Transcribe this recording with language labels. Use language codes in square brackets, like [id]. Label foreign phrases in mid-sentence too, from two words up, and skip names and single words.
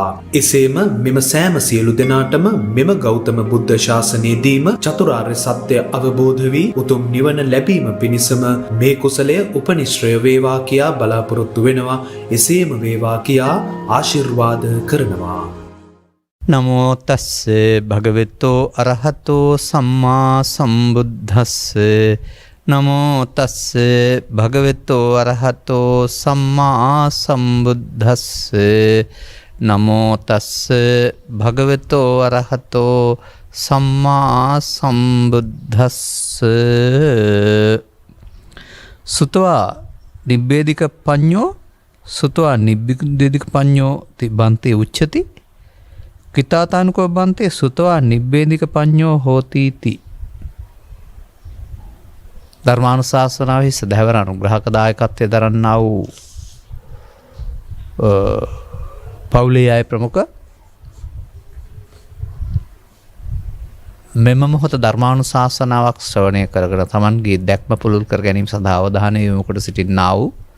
[si] එසේම මෙම සෑම සියලු දෙනාටම මෙම ගෞතම බුද්ධ ශාසනයේදීම චතුරාර්ය සත්‍ය අවබෝධ වී උතුම් නිවන ලැබීම පිණිසම මේ කුසලය උපනිශ්‍රය වේවා කියා බලාපොරොත්තු වෙනවා. එසේම වේවා කියා ආශිර්වාද කරනවා. [pi] නමෝ තස්සේ භගවතෝ අරහතෝ සම්මා සම්බුද්දස්සේ නමෝ තස්සේ භගවතෝ අරහතෝ සම්මා සම්බුද්දස්සේ නමෝ තස්සේ භගවතෝ අරහතෝ සම්මා සම්බුද්දස්සේ සුතවා නිබ්බේධික පඤ්ඤෝ සුතවා නිබ්බේධික පඤ්ඤෝ තිබන්තේ උච්චති කිතාතානුකෝ බන්තේ සුතවා නිබ්බේධික පඤ්ඤෝ හෝතිති. [si] ධර්මානුශාසනාවෙහි සදහැවර අනුග්‍රහක දායකත්වයේ දරන්නා වූ පවුලේ අය ප්‍රමුඛ මෙම මොහොත ධර්මානුශාසනාවක් ශ්‍රවණය කරගෙන තමන්ගේ දැක්ම පුළුල් කර ගැනීම සඳහා අවධානය යොමු කොට සිටින්නා වූ